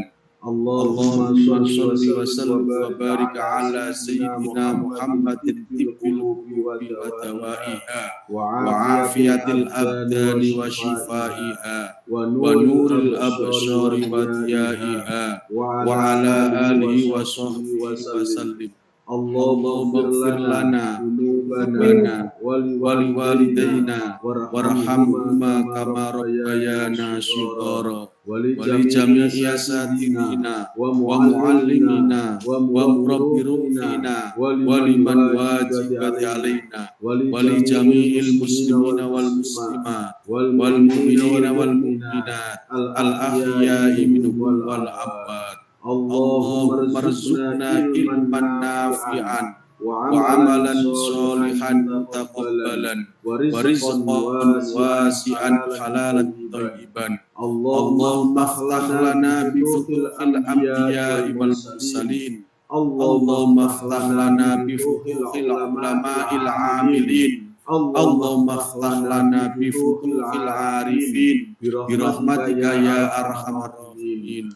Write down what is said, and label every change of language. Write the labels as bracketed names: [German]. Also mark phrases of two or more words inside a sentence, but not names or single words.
[Arabic] اللهم صل وسلم وبارك على سيدنا محمد طب القلوب ودوائها وعافية الأبدان وشفائها ونور الأبصار وضيائها وعلى آله وصحبه وسلم. اللهم اغفر لنا ذنوبنا ولوالدينا وارحمهما كما ربيانا صغارا ولجميع أساتذتنا ومعلمينا ومربينا ولمن وجبت علينا ولجميع المسلمين والمسلمات والمؤمنين والمؤمنات الأحياء منهم والأموات. اللهم ارزقنا علما نافعا وعملا صالحا متقبلا ورزقا واسعا حلالا طيبا. اللهم افتح لنا بفتوح الأنبياء والمرسلين. اللهم افتح لنا بفتوح العلماء العاملين اللهم افتح لنا بفتوح العارفين برحمتك يا أرحم الراحمين.